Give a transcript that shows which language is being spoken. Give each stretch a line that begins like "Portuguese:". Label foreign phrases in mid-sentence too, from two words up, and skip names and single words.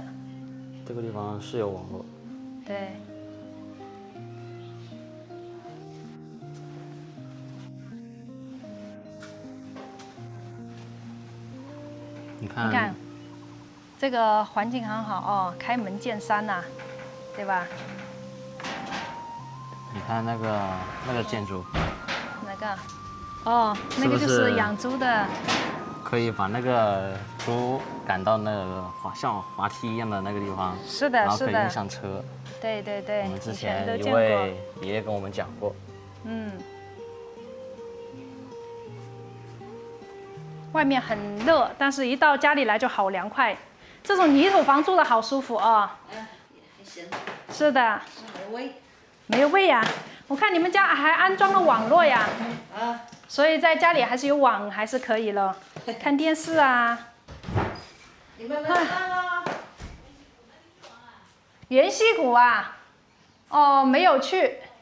Chinese: 这个地方是有网络。对。你看，你看，这个环境很好哦，開門見山吶、對吧？你看那個建築，哪個？哦，那個就是養豬的。可以把那個豬趕到那個像滑梯一樣的那個地方。是的，然後可以是的。運上車。對對對，我們之以前都前一見過。位爺爺跟我們講過。嗯。外面很熱，但是一到家裡來就好涼快。這種泥土房住的好舒服哦。還行。是的。沒有味。沒有味呀、啊！我看你們家還安裝了網絡呀。啊。所以在家裡還是有網，還是可以了。看電視啊。你們沒看啊？元溪谷啊？哦，沒有去。